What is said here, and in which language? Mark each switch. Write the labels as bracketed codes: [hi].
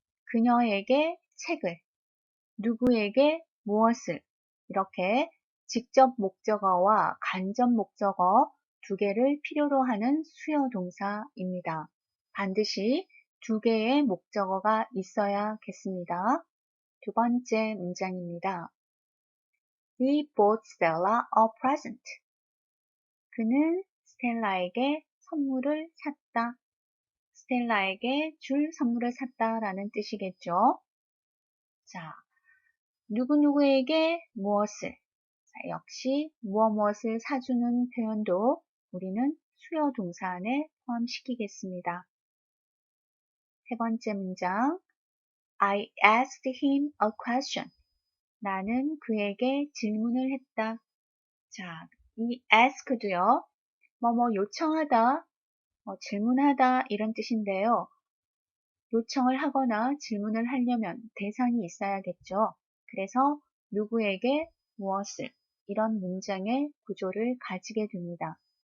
[ko] 그녀에게 책을, 누구에게 무엇을 이렇게 직접 목적어와 간접 목적어 2개를 필요로 하는 수요 동사입니다. 반드시 2개의 목적어가 있어야겠습니다. 두 번째 문장입니다. [en] He bought Stella a present. [ko] 그는 스텔라에게 선물을 샀다. 스텔라에게 줄 선물을 샀다라는 뜻이겠죠. 자, 누구누구에게 무엇을, 자, 역시 무엇을 사주는 표현도 우리는 수요 동사 안에 포함시키겠습니다. 세 번째 문장, [en] I asked him a question. [ko] 나는 그에게 질문을 했다. 자, 이 ask도요, 요청하다, 질문하다 이런 뜻인데요. 요청을 하거나 질문을 하려면 대상이 있어야겠죠. 그래서 누구에게 무엇을 이런 문장의 구조를 가지게 됩니다.